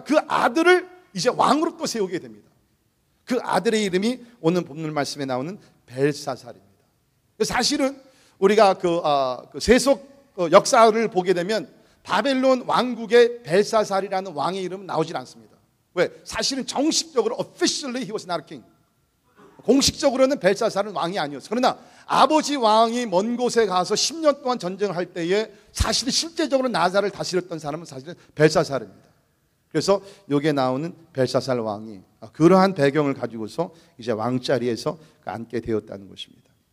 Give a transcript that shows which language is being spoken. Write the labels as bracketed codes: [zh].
[ko] 그 아들을 이제 왕으로 또 세우게 됩니다. 그 아들의 이름이 오늘 본문 말씀에 나오는 벨사살입니다. 사실은 우리가 그 세속 역사를 보게 되면 바벨론 왕국의 벨사살이라는 왕의 이름은 나오질 않습니다. 왜? 사실은 정식적으로 [en] officially he was not a king. [ko] 공식적으로는 벨사살은 왕이 아니었어요. 그러나 아버지 왕이 먼 곳에 가서 10년 동안 전쟁을 할 때에 사실 실제적으로 나사를 다스렸던 사람은 사실은 벨사살입니다. 그래서 여기에 나오는 벨사살 왕이 그러한 배경을 가지고서 이제 왕자리에서 앉게 되었다는 것입니다.